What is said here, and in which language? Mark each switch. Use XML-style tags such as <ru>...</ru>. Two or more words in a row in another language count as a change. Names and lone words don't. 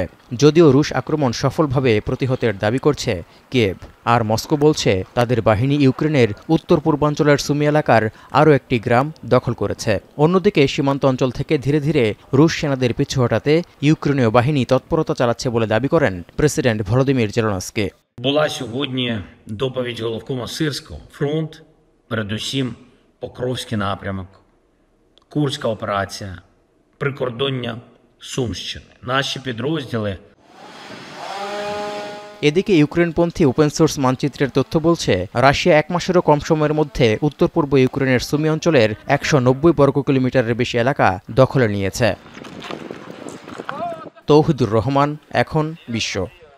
<bn>যদিও রুশ আক্রমণ সফলভাবে প্রতিহতের দাবি করছে কিয়েভ, আর মস্কো বলছে তাদের বাহিনী ইউক্রেনের উত্তর পূর্বাঞ্চলের সুমি এলাকার আরও একটি গ্রাম দখল করেছে। অন্যদিকে সীমান্ত অঞ্চল থেকে ধীরে ধীরে রুশ সেনাদের পিছু হটাতে ইউক্রেনীয় বাহিনী তৎপরতা চালাচ্ছে বলে দাবি করেন প্রেসিডেন্ট ভলোদিমির জেলেনস্কি।</bn> <uk>Була сьогодні доповідь головкома Сирського. Фронт, передусім Покровський напрямок, Курська операція, прикордоння Сумщини. Наші підрозділи.</uk> <bn>এদিকে ইউক্রেনপন্থী ওপেন সোর্স মানচিত্রের তথ্য বলছে রাশিয়া ১ মাসেরও কম সময়ের মধ্যে উত্তর পূর্ব ইউক্রেনের সুমি অঞ্চলের ১৯০ বর্গ কিলোমিটারের বেশি এলাকা দখলে নিয়েছে। তৌহিদুর রহমান, এখন বিশ্ব।</bn>